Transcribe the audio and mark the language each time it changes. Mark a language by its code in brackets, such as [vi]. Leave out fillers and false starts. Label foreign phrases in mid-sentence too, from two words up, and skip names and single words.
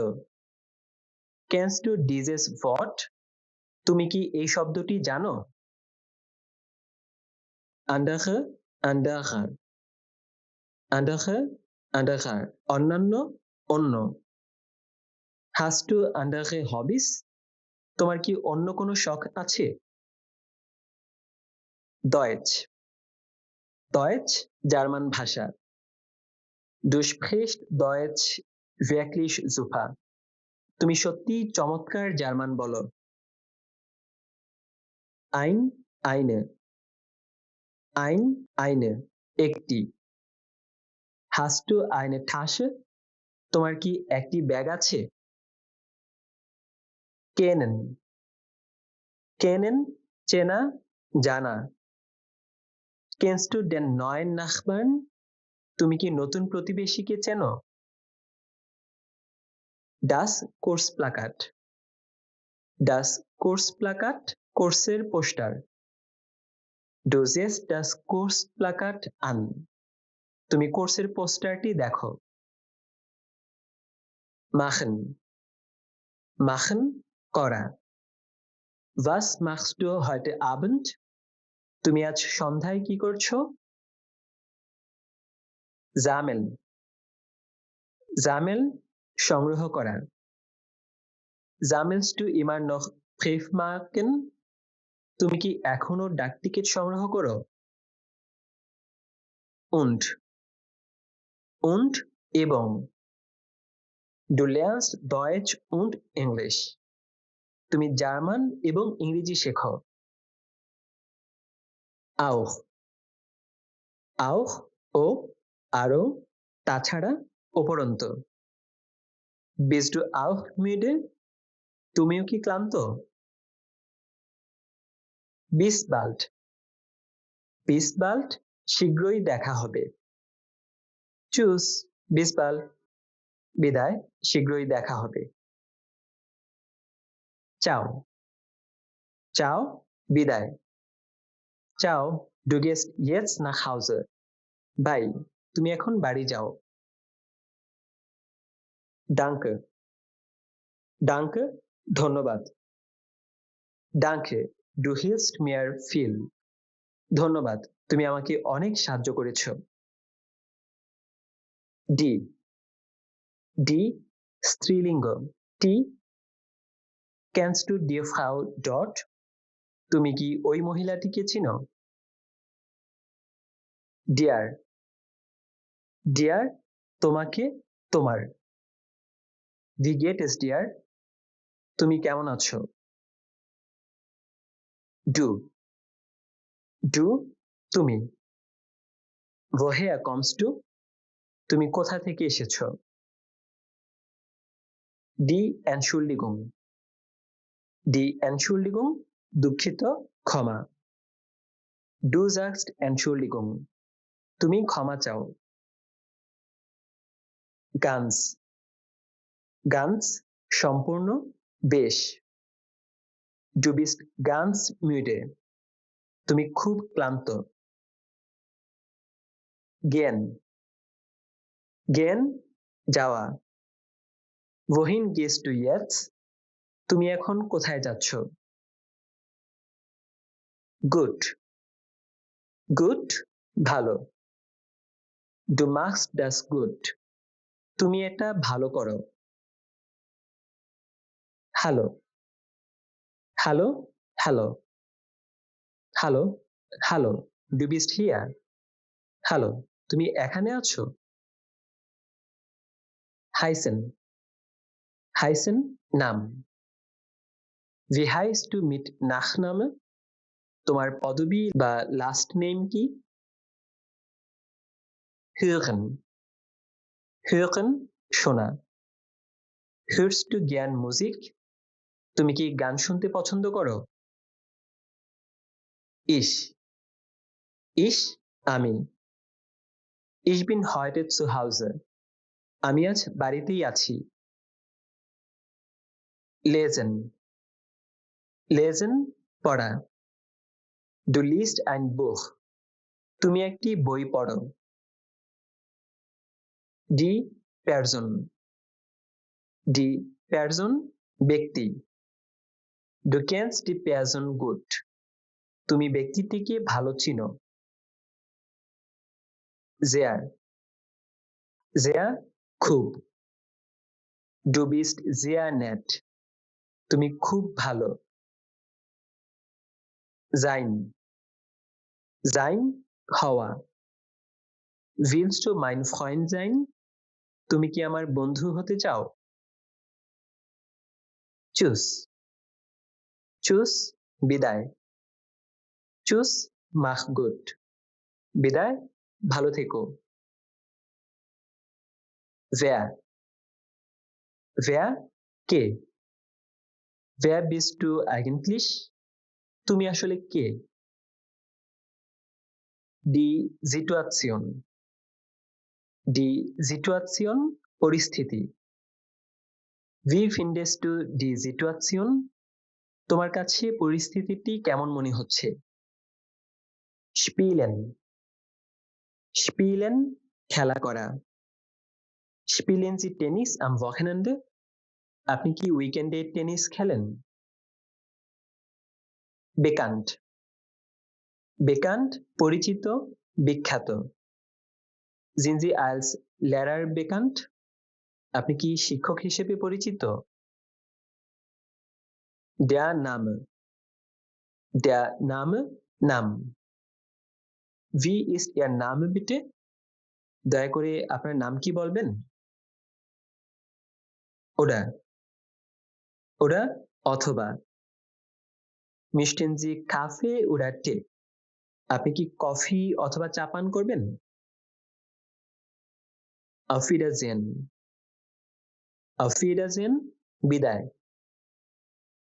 [de] Kennst du dieses Wort? [bn] তুমি কি এই শব্দটি জানো? [de] Andere, anderer. Andere, anderer, [bn] অন্যান্য, অন্য। [de] Hast du andere Hobbys? [bn] তোমার কি অন্য কোনো শখ আছে? [de] Deutsch. Deutsch, [bn] জার্মান ভাষা। [de] Du sprichst Deutsch wirklich super. [bn] তুমি সত্যিই চমৎকার জার্মান বলো। [de] Ein, eine. Ein, eine, একটি। Hast du eine Tasche? [bn] তোমার কি একটি ব্যাগ আছে? [de] Kennen. Kennen, [bn] চেনা, জানা। [de] Kennst du den neuen Nachbarn? [bn] তুমি কি নতুন প্রতিবেশীকে চেনো? [de] Das Kursplakat. Das Kursplakat, [bn] কোর্সের পোস্টার। [de] Du siehst das Kursplakat an. [bn] তুমি কোর্সের পোস্টারটি দেখো। Machen. [de] Machen, করা। Was machst du heute Abend? [bn] তুমি আজ সন্ধ্যায় কি করছো? [de] Sammeln. Sammeln, [bn] সংগ্রহ করা। [de] Sammelst du immer noch Briefmarken? [bn] তুমি কি এখনো ডাকটিকিট সংগ্রহ করো? [de] Und. Und, এবং। Du lernst Deutsch und English. [bn] তুমি জার্মান এবং ইংরেজি শেখো। [de] Auch. Auch, [bn] ও, আরো, তাছাড়া, উপরন্তু। [de] Bist du auch müde? [bn] তুমিও কি ক্লান্ত? [de] bis bald bis bald [bn] শীঘ্রই দেখা হবে। [de] Tschüss, bis bald [bn] বিদায়, শীঘ্রই দেখা হবে। [de] Ciao ciao বিদায়। Ciao, du gehst jetzt nach Hause. [bn] বাই, তুমি এখন বাড়ি যাও। [de] Danke danke [bn] ধন্যবাদ। [de] Danke, du hilfst mir viel. [bn] ধন্যবাদ, তুমি আমাকে অনেক সাহায্য করেছো। [de] Die die স্ত্রীলিঙ্গ। Die kennst du die Frau dort? [bn] তুমি কি ওই মহিলাটিকে চিনো? [de] Dear dear [bn] তোমাকে, তোমার। [de] Wie geht es dir? [bn] তুমি কেমন আছো? [de] Du du তুমি। Woher kommst du? [bn] তুমি কোথা থেকে এসেছো? [de] Die Entschuldigung die Entschuldigung [bn] দুঃখিত, ক্ষমা। [de] Du sagst Entschuldigung [bn] তুমি ক্ষমা চাও। [de] Ganz ganz সম্পূর্ণ, বেশ। Du bist ganz müde [bn] তুমি খুব ক্লান্ত। [de] Gehen gehen যাওয়া। Wohin gehst du jetzt? [bn] তুমি এখন কোথায় যাচ্ছ? [de] Gut gut ভালো। Du machst das gut [bn] তুমি এটা ভালো করো। [de] Hallo hallo hallo hallo hallo du bist hier [bn] হ্যালো, তুমি এখানে আছো? [de] heißen heißen নাম। Wie heißt du mit Nachname? [bn] তোমার পদবী বা লাস্ট নেম কি? [de] hören hören শোনা। hörst du gern Musik? [bn] তুমি কি গান শুনতে পছন্দ করো? [de] ich ich আমি। Ich bin heute zu Hause [bn] আমি আজ বাড়িতেই আছি। [de] lesen lesen পড়া। Du liest ein Buch [bn] তুমি একটি বই পড়ো। [de] die Person die Person ব্যক্তি। Du kennst die Person gut [bn] তুমি ব্যক্তিটিকে ভালো চিনো। [de] sehr sehr খুব। Du bist sehr nett [bn] তুমি খুব ভালো। [de] sein sein হওয়া। willst du mein Freund sein? [bn] তুমি কি আমার বন্ধু হতে চাও? [de] Tschüss tschüss বিদায়। Tschüss mach gut [bn] বিদায়, ভালো থেকো। [de] wer wer কে। wer bist du eigentlich? [bn] তুমি আসলে কে? [de] die Situation die Situation পরিস্থিতি। Wie findest du die Situation? [bn] তোমার কাছে পরিস্থিতিটি কেমন মনে হচ্ছে? [de] spielen spielen [bn] খেলা করা। [de] Spielen Sie Tennis am Wochenende? [bn] আপনি কি উইকেন্ডে টেনিস খেলেন? [de] bekannt bekannt [bn] পরিচিত, বিখ্যাত। [de] Sind Sie als Lehrer bekannt? [bn] আপনি কি শিক্ষক হিসেবে পরিচিত? [de] Der Name der Name নাম। Wie ist Ihr Name bitte? [bn] দয়া করে আপনার নাম কি বলবেন? [de] Oder oder অথবা। Möchten Sie Kaffee oder Tee? [bn] আপনি কি কফি অথবা চা পান করবেন? [de] Auf Wiedersehen auf Wiedersehen বিদায়।